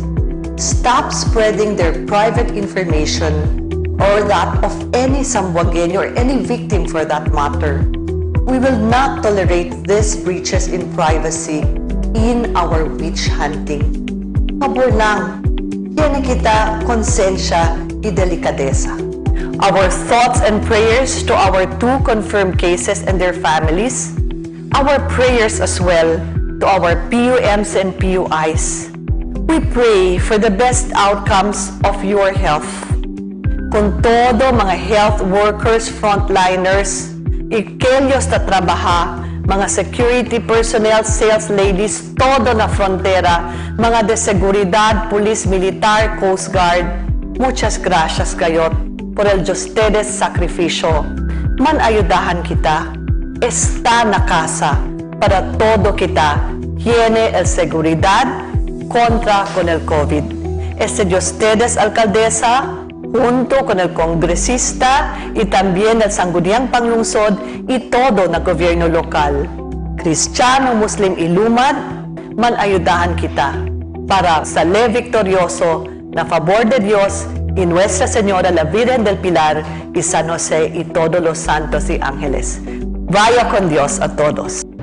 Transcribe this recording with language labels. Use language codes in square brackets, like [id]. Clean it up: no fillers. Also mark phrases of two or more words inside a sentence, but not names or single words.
[en] Stop spreading their private information or that of any Sambuangueño or any victim for that matter. We will not tolerate these breaches in privacy in our witch hunting. [cbk] Pabor lang, yan kita konsensya y delikadesa. [en] Our thoughts and prayers to our 2 confirmed cases and their families. Our prayers as well to our PUMs and PUIs. We pray for the best outcomes of your health. [cbk] Con todo mga [en] health workers, [cbk] frontliners, ikelyos na trabaha, mga [en] security personnel, sales ladies, [cbk] todo na frontera, mga de seguridad, police, militar, [en] coast guard, [cbk] muchas gracias kayot por el de ustedes sacrificio. Man ayudahan kita, está na casa, para todo kita, tiene el seguridad contra con el COVID. Este de ustedes, alcaldesa, junto con el congresista y también el [tl] sangguniang panglungsod [cbk] y todo na gobyerno lokal. Kristiyano, Muslim, ilumad, man ayudahan kita para sa le victorioso na favor de Dios y Nuestra Señora la Virgen del Pilar y San José y [es] todos los santos y ángeles. [cbk] Vaya con Dios a todos.